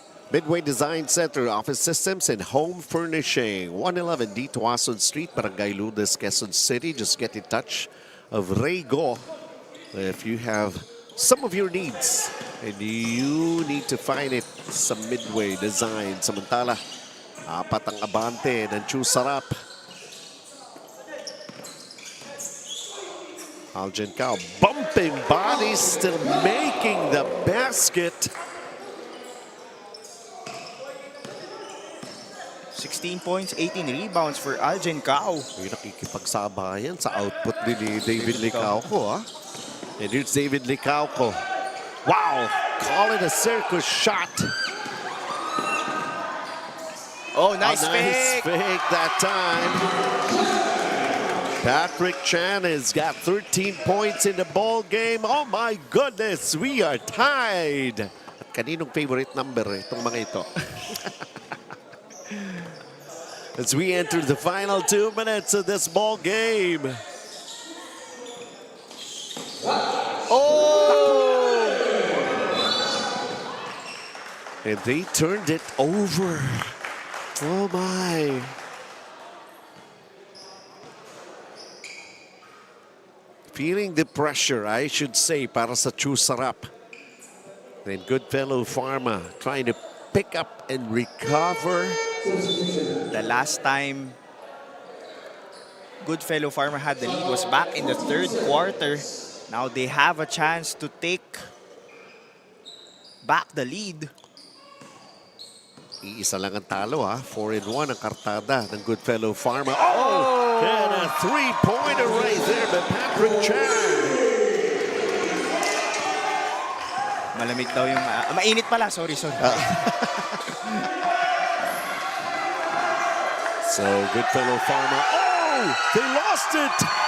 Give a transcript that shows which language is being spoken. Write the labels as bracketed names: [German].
[English] Midway Design Center, Office Systems and Home Furnishing. 111 D. Tuason Street, Barangay Lourdes, Quezon City. Just get in touch of Ray Go if you have some of your needs And you need to find it [Filipino] sa [English] midway design. [Filipino] Samantala, apat ang abante ng Chewsarap. [English] Aljan Cao, bumping bodies, still making the basket. 16 points, 18 rebounds for Aljan Cao. [Filipino] May nakikipagsabayan sa output ni David Licauco, ha? [English] And here's David Licauco. Wow! Call it a circus shot. Oh, nice Nice fake. fake that time. Patrick Chan has got 13 points in the ball game. Oh my goodness, we are tied. [Filipino] At kaninong favorite number itong mga ito? [English] As we enter the final 2 minutes of this ball game. Oh! And they turned it over. Oh my. Feeling the pressure, I should say, [Filipino] para sa Chewsarap. [English] Then GoodFellow Pharma trying to pick up and recover. The last time GoodFellow Pharma had the lead was back in the third quarter. Now they have a chance to take back the lead. [Filipino] Iisa lang ang talo, ha? 4-1 ang kartada ng GoodFellow Pharma. Oh! [English] And a three-pointer right there by Patrick Chan. [Filipino] Malamig daw yung... mainit pala, sorry. [English] So GoodFellow Pharma. Oh! They lost it!